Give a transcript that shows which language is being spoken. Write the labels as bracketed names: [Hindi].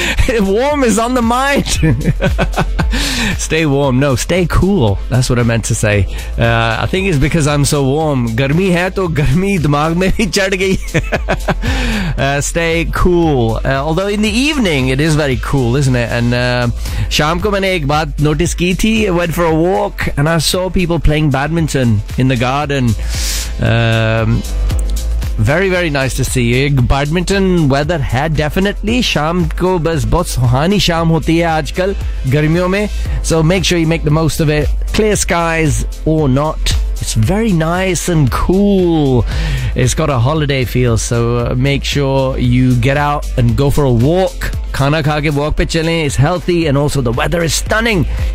[English] Warm is on the mind. Stay warm. No, stay cool. That's what I meant to say. I think it's because I'm so warm. [Hindi] गर्मी है तो गर्मी दिमाग में भी चढ़ गयी। [English] Stay cool. Although in the evening, it is very cool, isn't it? And [Hindi] शाम को मैंने एक बात notice की थी। [English] I went for a walk, and I saw people playing badminton in the garden. Very, very nice to see you. Badminton weather [Hindi] hai [English] definitely. [Hindi] शाम को बस बहुत सुहानी शाम होती है आजकल गर्मियों में। [English] So make sure you make the most of it. Clear skies or not, it's very nice and cool. It's got a holiday feel. So make sure you get out and go for a walk. [Hindi] Khana kha ke walk pe chale. [English] It's healthy, and also the weather is stunning.